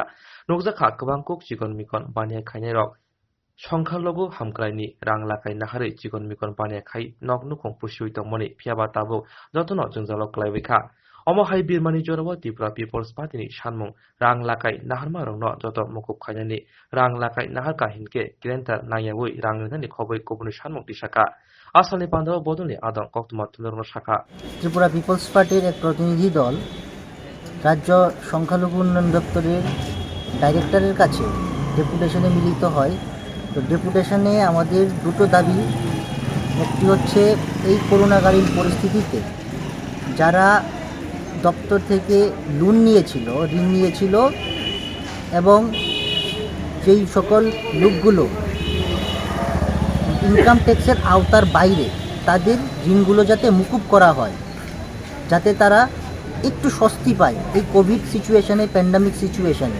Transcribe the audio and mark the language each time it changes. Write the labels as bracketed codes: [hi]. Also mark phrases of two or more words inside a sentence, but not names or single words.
[trp] Nogzaka Kabangkok Chigon Mikon Banya Kainero. Shongkalogo Hamkraini Rang Lakai Nahari Chigon Mikon Banya Kai Nog Nukong Pushuito Moni Piaba Tabo Jotono Junzalo Klaibeka. Omahai Birmani Jorawa Tripura People's Party ni sanmung rang lakai naharma rongno joto mukub khwlainani rang lakai naharka hinke grenter nayawui rang ni khoboi kobuni sanmung Tisakha Asalni Pandawa Bodoni Adon Koktuma Tulurno Shakha [bn] ত্রিপুরা পিপলস পার্টির এক প্রতিনিধি দল রাজ্য সংখ্যালঘু উন্নয়ন দপ্তরের ডাইরেক্টরের কাছে ডেপুটেশনে মিলিত হয়। তো ডেপুটেশনে আমাদের দুটো দাবি, একটি হচ্ছে এই করোনাকালীন পরিস্থিতিতে যারা দপ্তর থেকে ঋণ নিয়েছিল এবং যেই সকল লোকগুলো [en] income tax [bn] আওতার বাইরে তাদের ঋণগুলো যাতে মুকুব করা হয়, যাতে তারা একটু স্বস্তি পায় এই [en] COVID situation, pandemic situation.